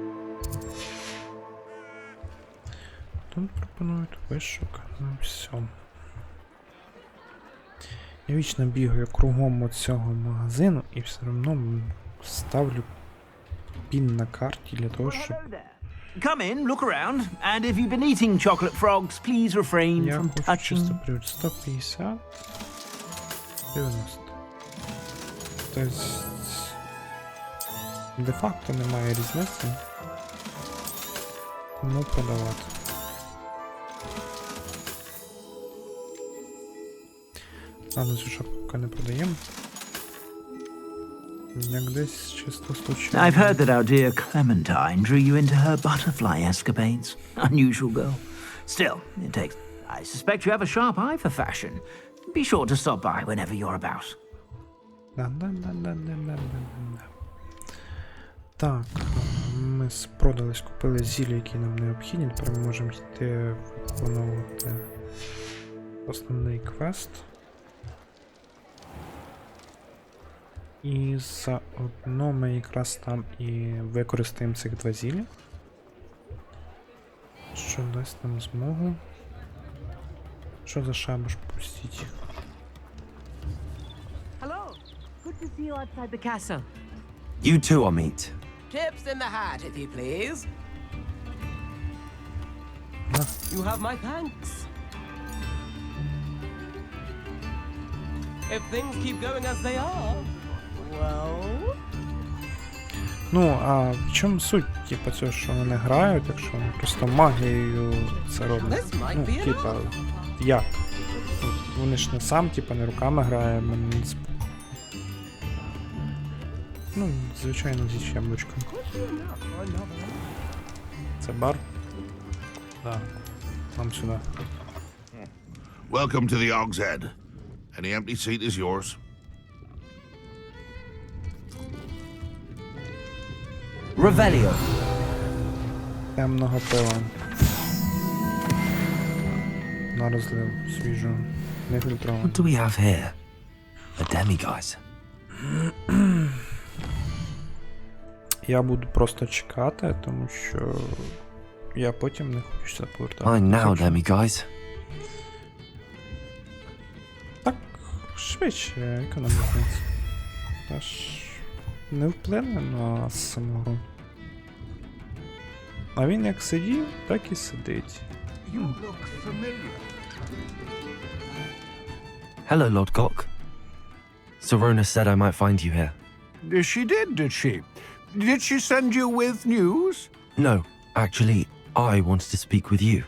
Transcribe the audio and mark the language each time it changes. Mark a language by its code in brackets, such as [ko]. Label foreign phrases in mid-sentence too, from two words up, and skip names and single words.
[uk] Тут пропонують вишукати все. Я вічно бігаю кругом цього магазину і все одно ставлю пін на карті для того, щоб... [en] Come in, look around, and if you've been eating chocolate frogs, please refrain [uk] Я [en] from [uk] хочу чисто [en] touching. [uk] привід 150, 90. Тобто, де-факто немає різниці, кому продавати. Ладно, цю шапку поки не продаємо. Як десь чисто случайно. [en] I've heard that our dear Clementine drew you into her butterfly escapades. Unusual girl. Still, it takes... I suspect you have a sharp eye for fashion. Be sure to stop by whenever you're about. Да-да-да-да-да-да-да-да. [uk] Так, ми спродались, купили зілля, які нам необхідні. Тепер ми можемо йти виконувати основний квест. І заодно ми якраз там і використаємо цих 2 зілля, що дасть нам змогу. Що за шабаш пустіть? [en] Hello. Good to see you outside the castle. You too, I'll meet. Tips in the hat, if you please. You have my thanks. If things keep going as they are, well... [uk] Ну, а в чому суть, типа, цього, що вони грають, якщо вони просто магією це роблять? Ну, типа, як? Вони ж не сам, типа, не руками грає, мене не спо... Ну, звичайно, зі яблучком. Це бар? Да. Нам сюди. [en] Welcome to the Og's Head. Any empty seat is yours. Revelio. [uk] Темного пива. На розлив свіжого. Не [en] What [uk] фільтрованого. [en] do we have here? A demiguise. [uk] Я буду просто чекати, тому що я потім не хочу сюди повертати. [en] Fine now, demiguise. [uk] Так, швидше, яка нам різниця. Та ж не вплине на саму гру. А він як сидів, так і сидить. [en] You look familiar. Hello, Lord Cock. Sorona said I might find you here. She did she? Did she send you with news? No, actually, I wanted to speak with you.